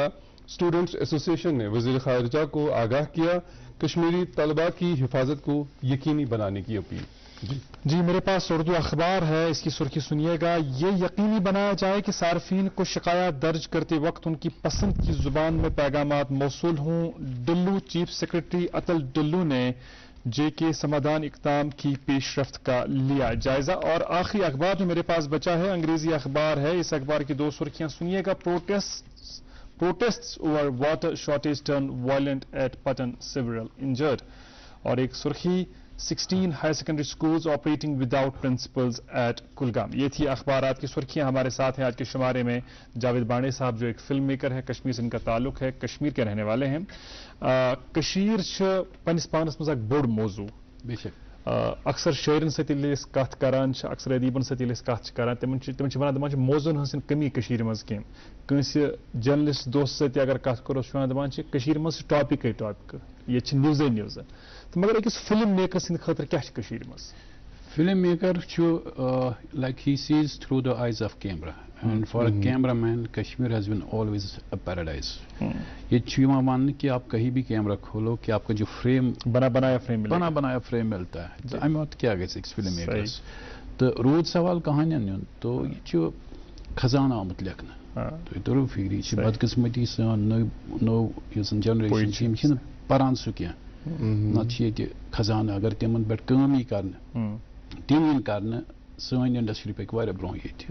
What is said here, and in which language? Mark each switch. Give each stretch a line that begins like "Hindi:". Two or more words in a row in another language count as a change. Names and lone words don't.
English: students association
Urdu: نے وزیر خارجہ کو آگاہ کیا، کشمیری طلبہ کی حفاظت کو یقینی بنانے کی اپیل. جی میرے پاس اردو اخبار ہے، اس کی سرخی سنیے گا، یہ یقینی بنایا جائے کہ صارفین کو شکایات درج کرتے وقت ان کی پسند کی زبان میں پیغامات موصول ہوں. ڈلو
English: chief secretary
Urdu: اتل ڈلو نے JK سمادھان اقدام کی پیش رفت کا لیا جائزہ. اور آخری اخبار جو میرے پاس بچا ہے انگریزی اخبار ہے، اس اخبار کی 2 سرخیاں سنیے گا.
English: protests over water shortage turn violent at Patan, several injured.
Urdu: اور ایک سرخی،
English: 16 higher secondary schools operating without principals at Kulgam.
Urdu: یہ تھی اخبارات کی سرخیاں. ہمارے ساتھ ہیں آج کے شمارے میں جاوید بانڈے صاحب جو ایک
English: film maker
Urdu: ہے، کشمیر سے ان کا تعلق ہے، کشمیر کے رہنے والے ہیں.
Kashmiri: کشیر پنس پانس مز اک بوڑ موضوع، بے شک اکثر شاعرن ست کت کران، اکثر ادیبن ست کت کران، تم ونان موضوعن ہز کمی کشیر مز کی. کنس جرنلسٹ دوست ست اگر کت کرو دپان کشیر مز ٹاپکے ٹاپک، یہ نیوزے نیوز. تو مگر أکس
English: film maker
Kashmiri: سند خاطر کیا کشیر مز؟
English: film maker like he sees through the eyes of camera, and for a cameraman Kashmir has been always a paradise.
Urdu: یہ چیما مان کہ آپ کہیں بھی کیمرہ کھولو کہ آپ کا جو فریم بنایا فریم ملتا ہے.
Kashmiri: تو امی کیا گژھِ أکس فلم میکرس. تو روٗد سوال کہانین نیُن تو یہ چھُ خزانہ آمُت لیکھنہٕ. تُہۍ تٔرِو فِکرِ یہِ چھِ بدقٕسمتی سٲنۍ نٔو یُس زن جنریشن چھِ یِم چھِنہٕ پران سُہ کینٛہہ. نتہٕ چھِ ییٚتہِ خزانہٕ اگر تِمن پٮ۪ٹھ کٲم یی کرنہٕ تِم یِن کرنہٕ سٲنۍ انڈسٹری پکہِ واریاہ برونٛہہ ییٚتہِ.